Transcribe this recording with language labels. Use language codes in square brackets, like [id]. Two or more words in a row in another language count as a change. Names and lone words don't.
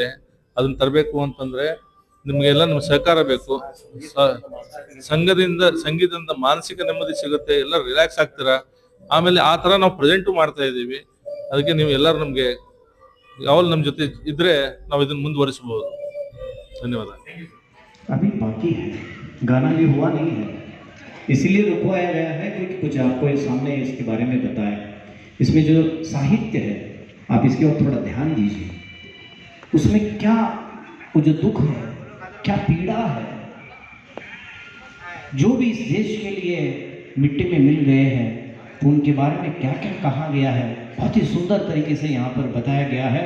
[kn] ಅದನ್ನ ತರಬೇಕು ಅಂತಂದ್ರೆ ನಿಮ್ಗೆಲ್ಲ ನಮ್ಗೆ ಸಹಕಾರ ಬೇಕು. ಸಂಗೀತದಿಂದ ಮಾನಸಿಕ ನೆಮ್ಮದಿ ಸಿಗುತ್ತೆ, ಎಲ್ಲ ರಿಲ್ಯಾಕ್ಸ್ ಆಗ್ತೀರಾ. ಆಮೇಲೆ ಆ ತರ ನಾವು ಪ್ರೆಸೆಂಟು ಮಾಡ್ತಾ ಇದ್ದೀವಿ. ಅದಕ್ಕೆ ನೀವು ಎಲ್ಲರೂ ನಮ್ಗೆ ಯಾವಾಗ ನಮ್ಮ ಜೊತೆ ಇದ್ರೆ ನಾವು ಇದನ್ನ ಮುಂದುವರಿಸಬಹುದು. ಧನ್ಯವಾದ. [hi] अभी बाकी है, गाना भी हुआ नहीं है, इसीलिए रुकवाया गया है कि कुछ आपको सामने इसके बारे में बताएं. इसमें जो साहित्य है आप इसके ओर थोड़ा ध्यान दीजिए. उसमें क्या वो जो दुख है, क्या पीड़ा है, जो भी इस देश के लिए मिट्टी में मिल गए हैं उनके बारे में क्या क्या कहा गया है, बहुत ही सुंदर तरीके से यहाँ पर बताया गया है.